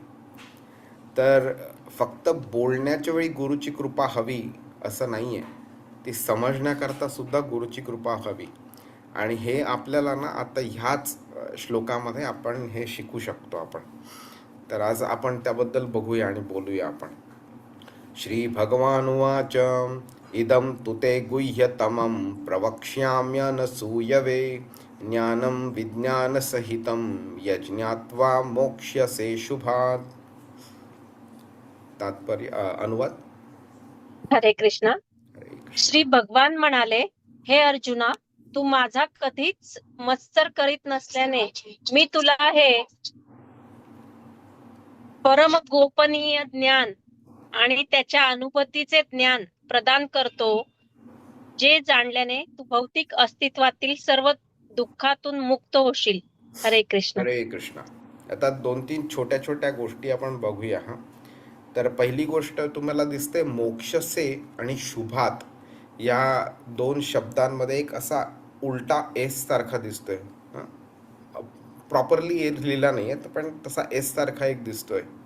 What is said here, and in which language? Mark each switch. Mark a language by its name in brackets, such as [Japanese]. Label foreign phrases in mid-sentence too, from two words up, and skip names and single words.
[Marathi] तर फक्त बोलण्याच्या वेळी गुरुची कृपा हवी असं नाही आहे, ती समजण्याकरता सुद्धा गुरुची कृपा हवी. आणि हे आपल्याला ना आता ह्याच श्लोकामध्ये आपण हे शिकू शकतो आपण. तर आज आपण त्याबद्दल बघूया आणि बोलूया आपण. [Sanskrit] श्री भगवानुवाच इदं तु ते गुह्यतमं प्रवक्ष्याम्यनसूयवे ज्ञानं विज्ञानसहितं यज्ञात्वा मोक्ष्यसे शुभात्. [Marathi] तात्पर्य अनुवाद. हरे कृष्णा. हरे कृष्ण. श्री भगवान म्हणाले, हे अर्जुना, तू माझा कधीच मत्सर करीत नसल्याने मी तुला हे परम गोपनीय ज्ञान आणि त्याच्या अनुभूतीचे ज्ञान प्रदान करतो, जे जाणल्याने तू भौतिक अस्तित्वातील सर्व दुःखातून मुक्त होशील. हरे कृष्ण. हरे कृष्ण. आता 2-3 छोट्या छोट्या गोष्टी आपण बघूया. तर पहिली गोष्ट तुम्हाला दिसते मोक्षसे आणि शुभात या 2 शब्दांमध्ये एक असा उलटा एस सारखा दिसतोय. प्रॉपरली ए लिहिला नाही आहे पण तसा एस सारखा एक दिसतोय.